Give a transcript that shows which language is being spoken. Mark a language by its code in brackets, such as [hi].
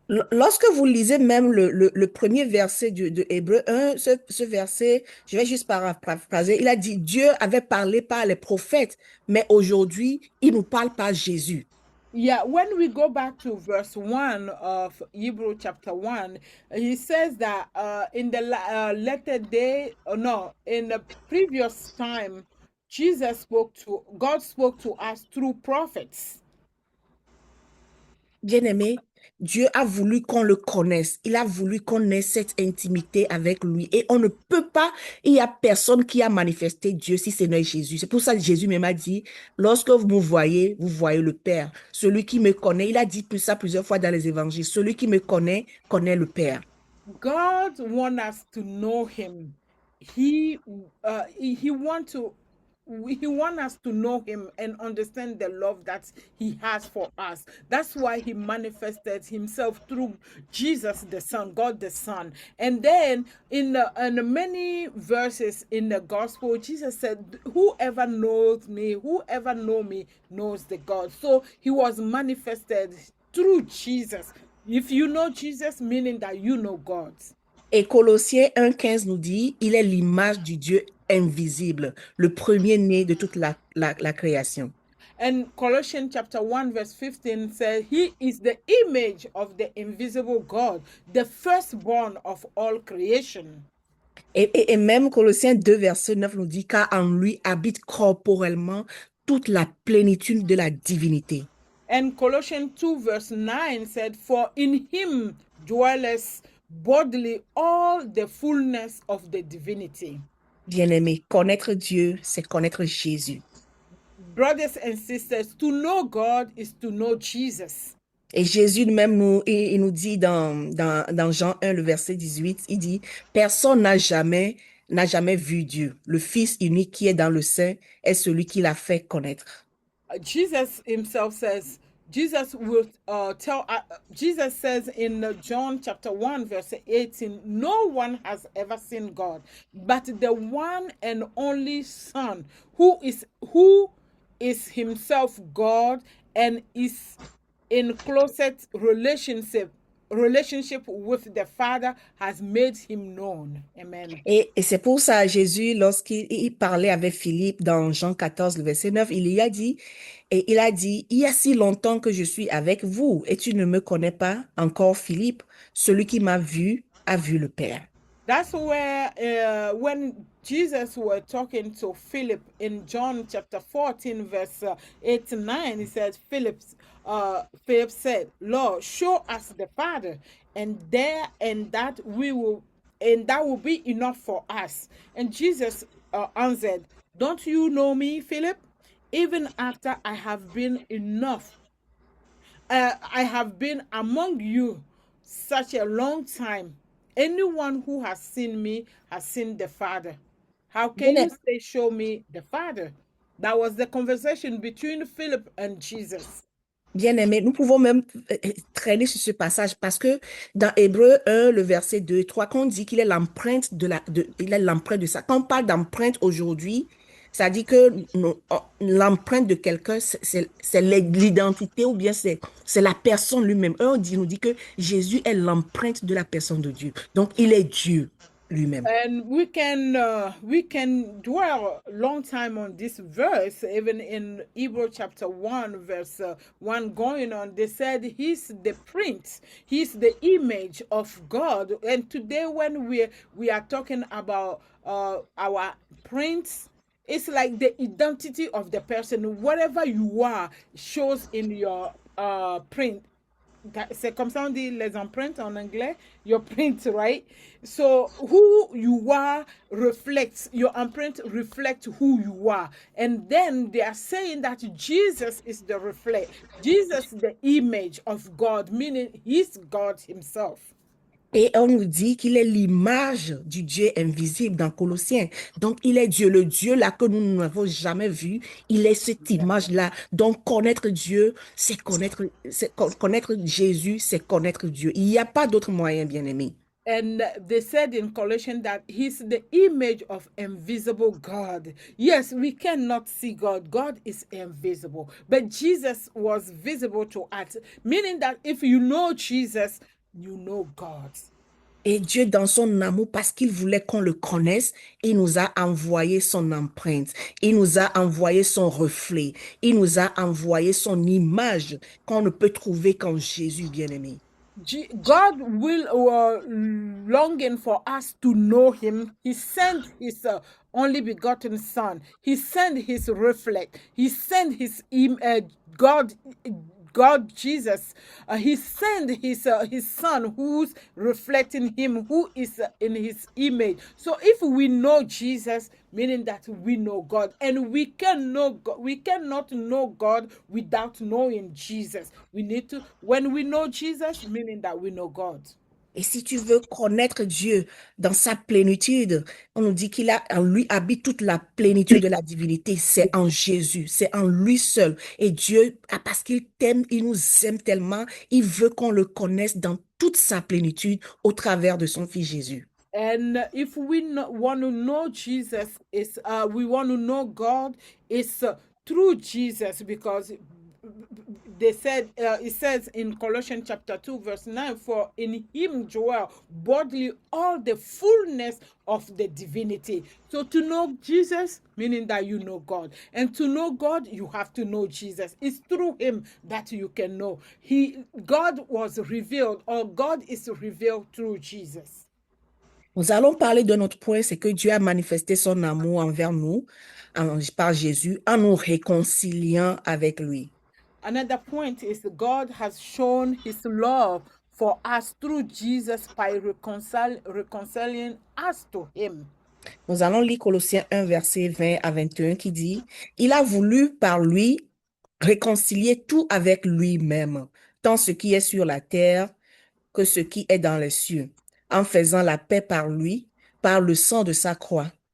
[fr] Lorsque vous lisez même le premier verset de Hébreux 1, ce verset, je vais juste paraphraser, il a dit, Dieu avait parlé par les prophètes, mais aujourd'hui, il nous parle par Jésus. [en] Yeah, when we go back to verse 1 of Hebrew chapter 1, he says that in the latter day, in the previous time, God spoke to us through prophets. [fr] Bien-aimé, Dieu a voulu qu'on le connaisse. Il a voulu qu'on ait cette intimité avec lui. Et on ne peut pas, il n'y a personne qui a manifesté Dieu si ce n'est Jésus. C'est pour ça que Jésus même a dit, lorsque vous me voyez, vous voyez le Père. Celui qui me connaît, il a dit ça plusieurs fois dans les évangiles, celui qui me connaît, connaît le Père. [en] God wants us to know him. He wants to he wants us to know him and understand the love that he has for us. That's why he manifested himself through Jesus the Son, God the Son. And then in many verses in the gospel, Jesus said, whoever knows me, whoever know me knows the God. So he was manifested through Jesus. If you know Jesus, meaning that you know God. [fr] Et Colossiens 1,15 nous dit, il est l'image du Dieu invisible, le premier-né de toute la création. [en] And Colossians chapter 1 verse 15 says, he is the image of the invisible God, the firstborn of all creation. [fr] Et même Colossiens 2, verset 9 nous dit, car en lui habite corporellement toute la plénitude de la divinité. [en] And Colossians 2 verse 9 said, for in him dwelleth bodily all the fullness of the divinity. [fr] Bien-aimé, connaître Dieu, c'est connaître Jésus. [en] Brothers and sisters, to know God is to know Jesus. [fr] Et Jésus même il nous dit dans Jean 1, le verset 18, il dit, personne n'a jamais vu Dieu. Le Fils unique qui est dans le sein est celui qui l'a fait connaître. [en] Jesus himself says, Jesus will Jesus says in John chapter 1 verse 18, no one has ever seen God, but the one and only Son, who is himself God and is in closest relationship with the Father, has made him known. Amen. [fr] Et c'est pour ça, Jésus, lorsqu'il parlait avec Philippe dans Jean 14, le verset 9, il a dit, il y a si longtemps que je suis avec vous et tu ne me connais pas encore, Philippe, celui qui m'a vu a vu le Père. [en] That's where when Jesus were talking to Philip in John chapter 14 verse 8 to 9, he says, Philip said, Lord, show us the Father, and that will be enough for us. And Jesus answered, don't you know me, Philip? Even after I have been I have been among you such a long time. Anyone who has seen me has seen the Father. How can you say, show me the Father? That was the conversation between Philip and Jesus. [fr] Bien-aimé, nous pouvons même traîner sur ce passage parce que dans Hébreu 1, le verset 2 et 3, quand on dit qu'il est l'empreinte il est l'empreinte de ça. Quand on parle d'empreinte aujourd'hui, ça dit que l'empreinte de quelqu'un, c'est l'identité ou bien c'est la personne lui-même. On nous dit que Jésus est l'empreinte de la personne de Dieu. Donc, il est Dieu lui-même. [en] And we can dwell a long time on this verse, even in Hebrew chapter 1 verse 1 going on. They said he's the print, he's the image of God. And today when we are talking about our prints, it's like the identity of the person. Whatever you are shows in your print. [fr] C'est comme ça on dit les empreintes en anglais, [en] your print, right? So who you are reflects, your imprint reflects who you are. And then they are saying that Jesus is the reflect, Jesus the image of God, meaning he's God himself. [fr] Et on nous dit qu'il est l'image du Dieu invisible dans Colossiens. Donc, il est Dieu, le Dieu là que nous n'avons jamais vu. Il est cette image-là. Donc, connaître Dieu, c'est connaître Jésus, c'est connaître Dieu. Il n'y a pas d'autre moyen, bien-aimé. [en] And they said in Colossians that he's the image of invisible God. Yes, we cannot see God. God is invisible. But Jesus was visible to us, meaning that if you know Jesus, you know God. [fr] Et Dieu, dans son amour, parce qu'il voulait qu'on le connaisse, il nous a envoyé son empreinte. Il nous a envoyé son reflet. Il nous a envoyé son image qu'on ne peut trouver qu'en Jésus bien-aimé. [en] God will longing for us to know him. He sent his only begotten son. He sent his reflect. He sent his God Jesus. He sent his son who's reflecting him, who is in his image. So if we know Jesus, meaning that we know God, and we cannot know God without knowing Jesus. We need to, when we know Jesus, meaning that we know God. [fr] Et si tu veux connaître Dieu dans sa plénitude, on nous dit en lui habite toute la plénitude de la divinité. C'est en Jésus, c'est en lui seul. Et Dieu, parce qu'il t'aime, il nous aime tellement, il veut qu'on le connaisse dans toute sa plénitude au travers de son Fils Jésus. [en] And if we want to know Jesus, is we want to know God, is through Jesus, because they said it says in Colossians chapter 2 verse 9, for in him dwell bodily all the fullness of the divinity. So to know Jesus, meaning that you know God, and to know God, you have to know Jesus. It's through him that you can know. God was revealed, or God is revealed through Jesus. [fr] Nous allons parler de notre point, c'est que Dieu a manifesté son amour envers nous par Jésus en nous réconciliant avec lui. [en] Another point is God has shown his love for us through Jesus by reconciling us to him. [fr] Nous allons lire Colossiens 1, verset 20 à 21 qui dit, il a voulu par lui réconcilier tout avec lui-même, tant ce qui est sur la terre que ce qui est dans les cieux, en faisant la paix par lui, par le sang de sa croix.